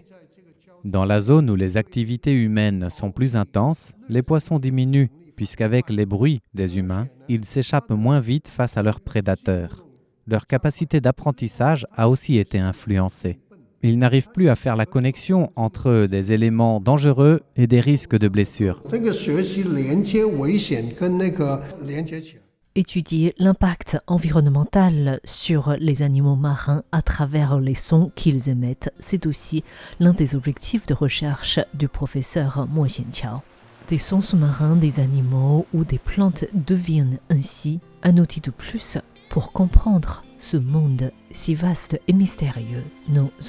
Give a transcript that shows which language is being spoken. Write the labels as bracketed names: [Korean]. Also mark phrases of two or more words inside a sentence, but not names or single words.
[French] Dans la zone où les activités humaines sont plus intenses, les poissons diminuent, puisqu'avec les bruits des humains, ils s'échappent moins vite face à leurs prédateurs. Leur capacité d'apprentissage a aussi été influencée. Ils n'arrivent plus à faire la connexion entre des éléments dangereux et des risques de blessures. [Chinese] 这个学习连接危险跟那个连接起来。 [French] Étudier l'impact environnemental sur les animaux marins à travers les sons qu'ils émettent, c'est aussi l'un des objectifs de recherche du professeur Mo Xianqiao. Des sons sous-marins des animaux ou des plantes deviennent ainsi un outil de plus pour comprendre ce monde si vaste et mystérieux, nos océans.